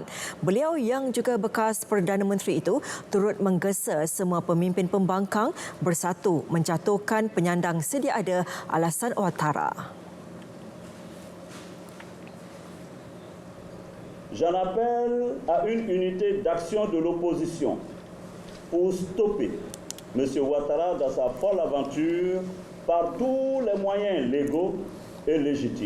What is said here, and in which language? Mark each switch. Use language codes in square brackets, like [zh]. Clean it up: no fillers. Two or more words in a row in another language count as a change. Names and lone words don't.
[ms] Beliau yang juga bekas Perdana Menteri itu turut menggesa semua pemimpin pembangkang bersatu menjatuhkan penyandang sedia ada alasan Ouattara. [fr] J'en appelle à une unité d'action de l'opposition pour stopper M. Ouattara dans sa folle aventure par tous les moyens légaux et légitimes.